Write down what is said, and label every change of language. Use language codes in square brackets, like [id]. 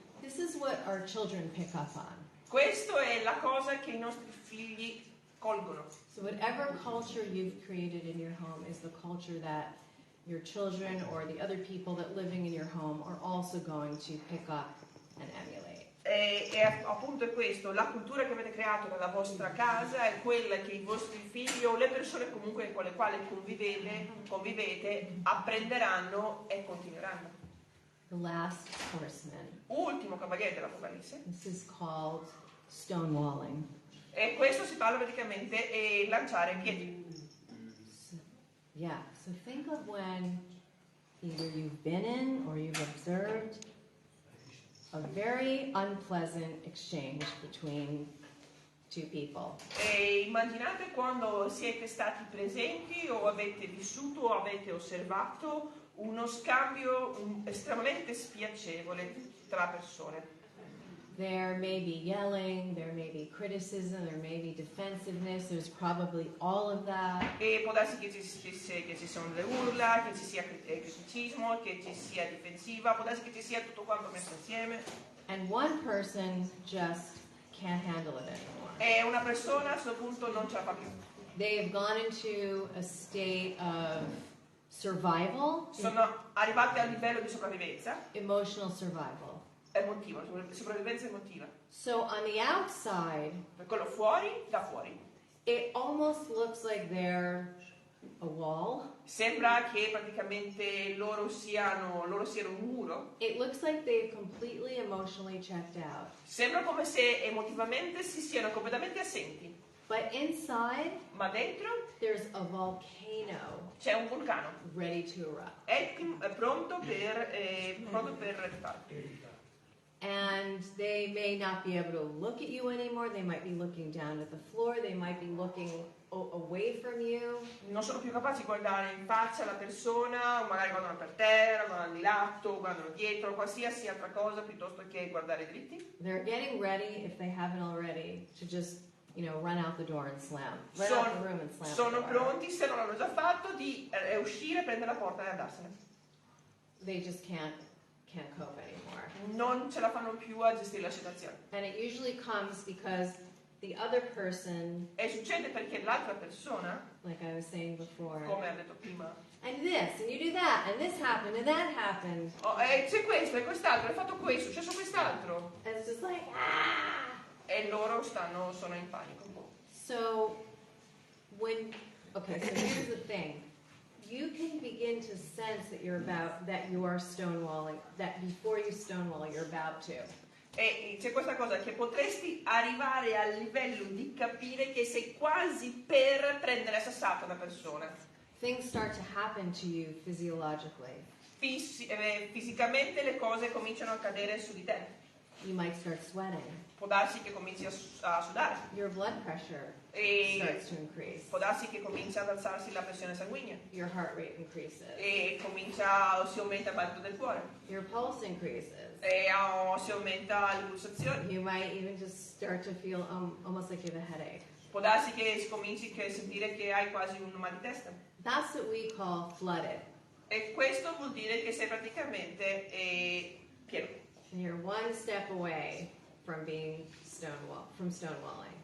[en] This is what our children pick up on. [it] Questo è la cosa che i nostri figli colgono. [en] So whatever culture you've created in your home is the culture that your children or the other people that living in your home are also going to pick up and emulate. [it] E appunto è questo, la cultura che avete creato nella vostra casa è quella che i vostri figli o le persone comunque con le quali convivete apprenderanno e continueranno. [en] The last horseman. [it] Ultimo cavaliere dell'Apocalisse. [en] This is called stonewalling. [it] E questo si parla praticamente di lanciare pietre. [en] So think of when either you've been in or you've observed a very unpleasant exchange between two people. [it] E immaginate quando siete stati presenti o avete vissuto o avete osservato uno scambio estremamente spiacevole tra persone. [en] There may be yelling, there may be criticism, there may be defensiveness, there's probably all of that. [it] E può darsi che ci siano delle urla, che ci sia criticismo, che ci sia difensiva, può darsi che ci sia tutto quanto messo insieme. [en] And one person just can't handle it anymore. [it] E una persona a questo punto non ce la fa più. [en] They have gone into a state of survival, [it] Sono arrivati al livello di sopravvivenza [en] emotional survival. [it] emotiva, sopravvivenza emotiva. [en] So on the outside, [it] Per quello da fuori, [en] it almost looks like they're a wall. [it] sembra che praticamente loro siano un muro. [en] It looks like they've completely emotionally checked out. [it] Sembra come se emotivamente si siano completamente assenti. [en] But inside, [it] Ma dentro [en] there's a volcano [it] c'è un vulcano. [en] ready to erupt. [it] È pronto per eruttare. [en] And they may not be able to look at you anymore. They might be looking down at the floor. They might be looking away from you. [it] Non sono più capaci di guardare in faccia la persona, o magari guardano per terra, guardano di lato, guardano dietro, qualsiasi altra cosa piuttosto che guardare dritti. [en] They're getting ready, if they haven't already, to just run out the door and slam. Run out the room and slam [it] sono [en] the door. [it] pronti, se non l'hanno già fatto, di uscire, prendere la porta e andarsene. [en] They just can't cope anymore. [it] Non ce la fanno più a gestire la situazione. [en] And it usually comes because the other person, [it] E succede perché l'altra persona, [en] like I was saying before, [it] come ha detto prima, [en] and this, and you do that, and this happened, and that happened. [it] c'è questo e quest'altro, hai fatto questo, è successo quest'altro. [en] And it's just like, ah! [it] E loro sono in panico. [en] So so here's the thing. You can begin to sense that you are stonewalling, that before you stonewall, you're about to. [it] E c'è questa cosa che potresti arrivare al livello di capire che sei quasi per prendere sassata una persona. [en] Things start to happen to you physiologically. [it] Fisicamente le cose cominciano a cadere su di te. [en] You might start sweating. [it] Può darsi che cominci a sudare. [en] Your blood pressure starts to increase. [it] Può darsi che comincia ad alzarsi la pressione sanguigna. [en] Your heart rate increases. [it] E si aumenta il battito del cuore. [en] Your pulse increases. [it] E si aumenta le pulsazioni. [en] You might even just start to feel almost like you have a headache. [it] Può darsi che cominci a sentire che hai quasi un mal di testa. [en] That's what we call flooded. [it] E questo vuol dire che sei praticamente pieno. [en] And you're one step away from being stonewalling.